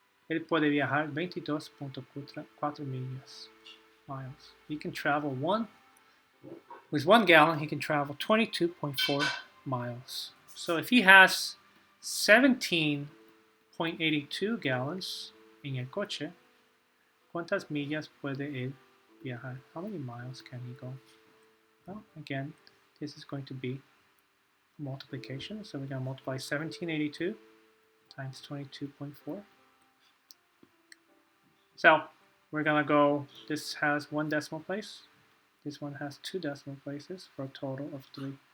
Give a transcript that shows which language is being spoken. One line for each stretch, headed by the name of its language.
Spanish: Él puede viajar 22.4 millas, miles.
English: He can travel with 1 gallon, he can travel 22.4 miles. So if he has 17.82 gallons
Spanish: en el coche, ¿cuántas millas puede él viajar?
English: How many miles can he go? Well, again, this is going to be multiplication. So we're going to multiply 1782 times 22.4. So we're going to go, this has 1 decimal place. This one has 2 decimal places for a total of 3.